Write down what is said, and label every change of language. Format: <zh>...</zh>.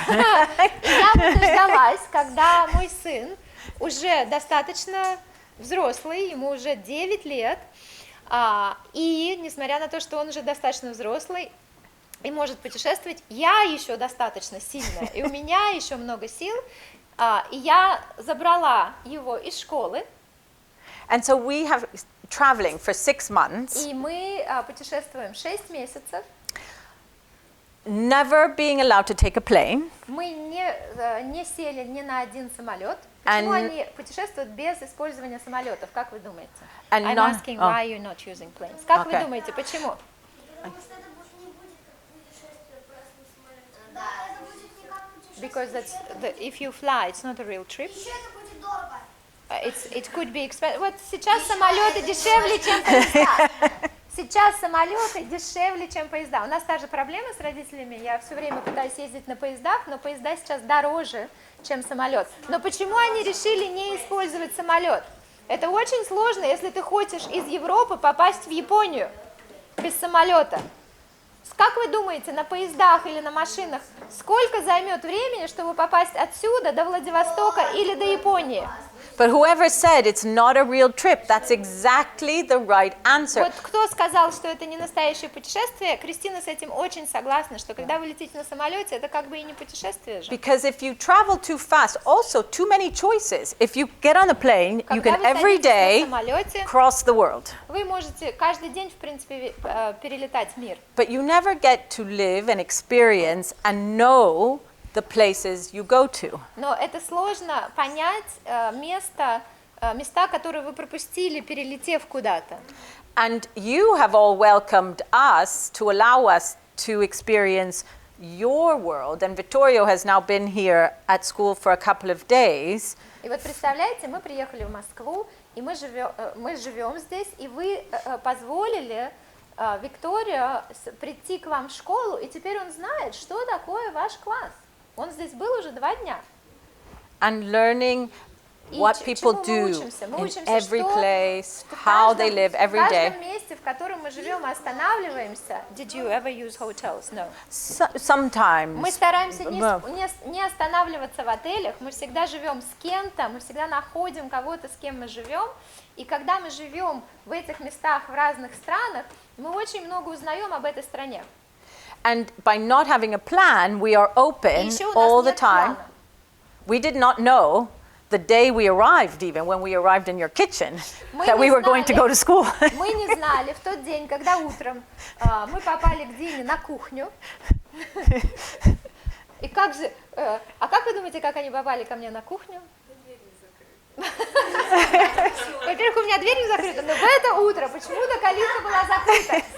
<ru>Я дождалась, когда мой сын уже достаточно взрослый, ему уже 9 лет, и несмотря на то, что он уже достаточно взрослый и может путешествовать, я еще достаточно сильная, и у меня еще много сил, и я забрала его из школы.</ru> <en>And so we have traveling for 6 months.</en> <ru>И мы путешествуем 6 месяцев.</ru> <en>Never being allowed to take a plane.</en> <ru>Мы не сели ни на один самолет. Почему они путешествуют без использования самолетов, как вы думаете?</ru> <en>I'm asking why you're not using planes.</en> <ru>Как вы думаете, почему? Потому что это не будет как путешествие просто на самолете. Да, это будет не как путешествие.</ru> <en>Because if you fly, it's not a real trip.</en> <ru>Еще это будет дорого.</ru> <en>It could be expensive.</en> <ru>Вот сейчас самолеты дешевле, чем поезда. Сейчас самолеты дешевле, чем поезда. У нас та же проблема с родителями. Я все время пытаюсь ездить на поездах, но поезда сейчас дороже, чем самолет. Но почему они решили не использовать самолет? Это очень сложно, если ты хочешь из Европы попасть в Японию без самолета. Как вы думаете, на поездах или на машинах сколько займет времени, чтобы попасть отсюда до Владивостока или до Японии?</ru> <en>But whoever said it's not a real trip, that's exactly the right answer.</en> <ru>Вот кто сказал, что это не настоящее путешествие, Кристина с этим очень согласна, что когда вы летите на самолете, это как бы и не путешествие же.</ru> <en>Because if you travel too fast, also too many choices. If you get on a plane, you can every day cross the world.</en> <ru>Вы можете каждый день, в принципе, перелетать мир.</ru> <en>But you never get to live and experience and know the places you go to.</en> <ru>Но это сложно понять места, которые вы пропустили, перелетев куда-то.</ru> <en>And you have all welcomed us to allow us to experience your world. And Vittorio has now been here at school for a couple of days.</en> <ru>И вот представляете, мы приехали в Москву, и мы живем здесь, и вы позволили Викторию прийти к вам в школу, и теперь он знает, что такое ваш класс. Он здесь был уже 2 дня.</ru> <en>And learning what people do in every place, how they live every day.</en> <ru>В каждом месте, в котором мы живем и останавливаемся.</ru> <en>Did you ever use hotels? No. Sometimes.</en> <ru>Мы стараемся не останавливаться в отелях, мы всегда живем с кем-то, мы всегда находим кого-то, с кем мы живем. И когда мы живем в этих местах в разных странах, мы очень много узнаем об этой стране.</ru> <en>And by not having a plan, we are open all the time. We did not know the day we arrived, even when we arrived in your kitchen, that we were going to go to school.</en> <ru>Мы не знали в тот день, когда утром мы попали к Дине на кухню. И как же, как вы думаете, как они попали ко мне на кухню? Во-первых, у меня дверь не закрыта, но в это утро почему-то калитка была закрыта.</ru>